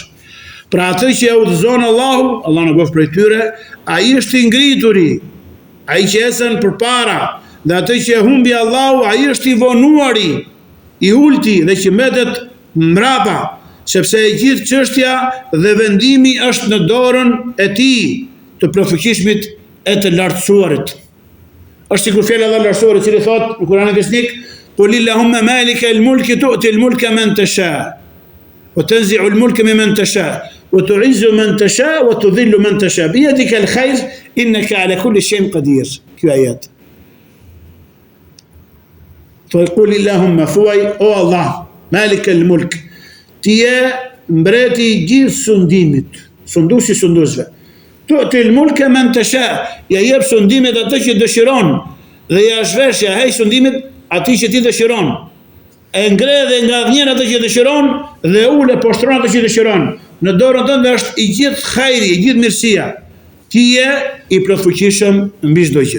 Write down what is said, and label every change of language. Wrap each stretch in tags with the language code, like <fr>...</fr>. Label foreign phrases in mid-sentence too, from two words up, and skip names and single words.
<sq>Pra atë që e udhëzon Allahu, Allah në bëf prej tyre, ai është i ngrituri, ai që ecën përpara, dhe atë që e humbi Allahu, ai është i vonuari, i ulti dhe që mbetet mbrapa, sepse e gjithë çështja dhe vendimi është në dorën e tij, të plotfuqishmit e të lartësuarit. Është sikur fjala e lartësuarit, i cili thotë në Kur'anin Besnik,</sq> <ar>"قل اللهم مالك الملك تؤتي الملك من تشاء وتنزع الملك ممن تشاء وتعز من تشاء وتذل من تشاء بيدك الخير إنك على كل شيء قدير."</ar> <sq>Kjo ajet.</sq> <ar>قل اللهم</ar> <sq>thuaj, o Allah,</sq> <ar>مالك الملك,</ar> <sq>ti je mbreti i gjithë sundimit, sunduesi sundusve.</sq> <ar>تؤتي الملك من تشاء,</ar> <sq>ja jep sundimet atë që dëshiron dhe ja shvesh, ja hej sundimet atij që ti dëshiron. E ngre dhe ngadhnjen atë që dëshiron dhe ule poshtron atë që dëshiron. Në dorën tënde është i gjithë hajri, i gjithë mirësia. Ti je i plotfuqishëm mbi çdo gjë.</sq>